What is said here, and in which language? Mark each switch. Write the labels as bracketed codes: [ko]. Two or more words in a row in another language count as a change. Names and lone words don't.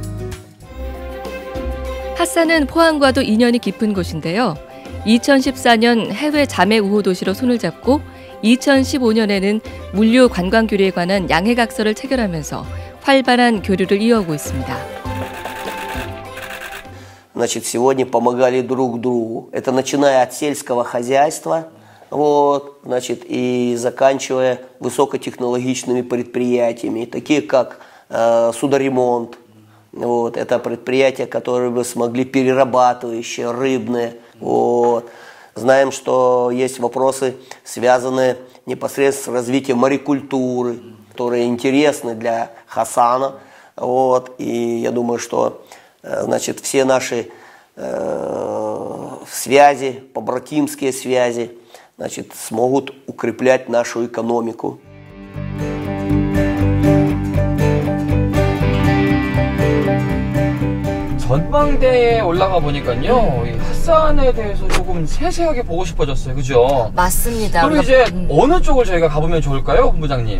[ko] 핫산은 포항과도 인연이 깊은 곳인데요. 2014년 해외 자매 우호 도시로 손을 잡고 2015년에는 물류 관광 규례에 관한 양해각서를 체결하면서 활발한 교류를 이어오고 있습니다. [ru] Значит, сегодня помогали друг другу. Это начиная от сельского хозяйства, вот, значит, и заканчивая высокотехнологичными предприятиями, такие как судоремонт. Вот, это предприятия, которые бы смогли перерабатывающие, рыбные. Вот. Знаем, что есть вопросы, связанные непосредственно с развитием морекультуры, которые интересны для Хасана. Вот. И я думаю, что значит, все наши связи, побратимские связи, значит, смогут укреплять нашу экономику. [ko] 전망대에 올라가 보니까요, 이 핫산에 대해서 조금 세세하게 보고 싶어졌어요, 그죠? 맞습니다. 그럼 이제 어느 쪽을 저희가 가보면 좋을까요, 본부장님?